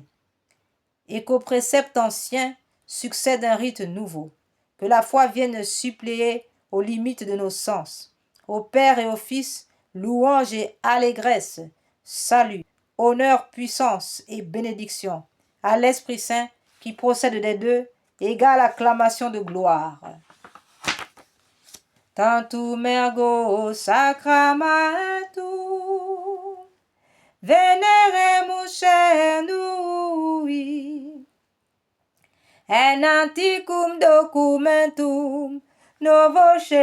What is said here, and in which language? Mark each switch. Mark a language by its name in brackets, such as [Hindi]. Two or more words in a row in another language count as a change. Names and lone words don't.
[French] Et qu'au précepte ancien succède un rite nouveau, que la foi vienne suppléer aux limites de nos sens. Au Père et au Fils, louange et allégresse, salut, honneur, puissance et bénédiction, à l'Esprit Saint qui procède des deux, égale acclamation de gloire. [Latin] Tantum ergo sacramentum, veneremus cernui, en anticum documentum novo